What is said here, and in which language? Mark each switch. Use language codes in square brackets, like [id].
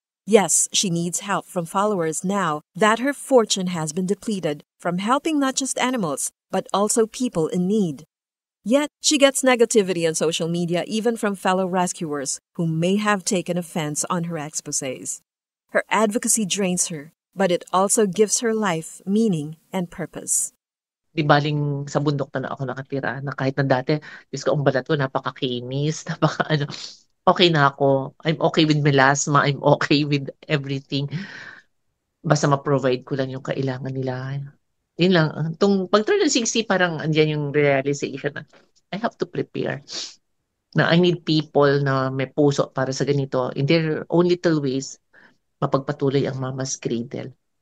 [en] Yes, she needs help from followers now that her fortune has been depleted from helping not just animals, but also people in need. Yet, she gets negativity on social media even from fellow rescuers who may have taken offense on her exposés. Her advocacy drains her, but it also gives her life meaning and purpose. [tl] Di baling sa bundok na ako nakatira, na kahit na dati, Diyos ko, ang balat ko, napakakinis, okay na ako. [en] I'm okay with melasma, I'm okay with everything. [tl] Basta ma-provide ko lang yung kailangan nila. Yun lang. Pag turn ng 60, parang andyan yung realization na [en] I have to prepare. [tl] Na [en] I need people [tl] na may puso para sa ganito. [en] In their own little ways, [tl] mapagpatuloy ang Mama's Cradle.